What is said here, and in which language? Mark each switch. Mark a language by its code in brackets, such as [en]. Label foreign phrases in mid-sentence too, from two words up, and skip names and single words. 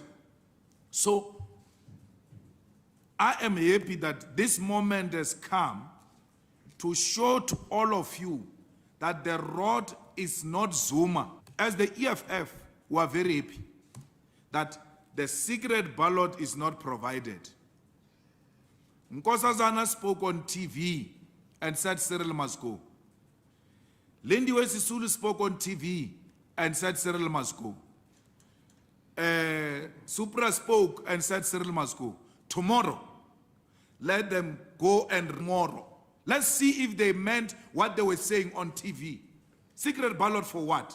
[en] So, I am happy that this moment has come to show to all of you that the road is not Zuma. As the EFF, we are very happy that the secret ballot is not provided. Nkosazana spoke on TV and said Cyril must go. Lindiwe Sisulu spoke on TV and said Cyril must go. Supra spoke and said Cyril must go. Tomorrow, let them go, and tomorrow, let's see if they meant what they were saying on TV. Secret ballot for what?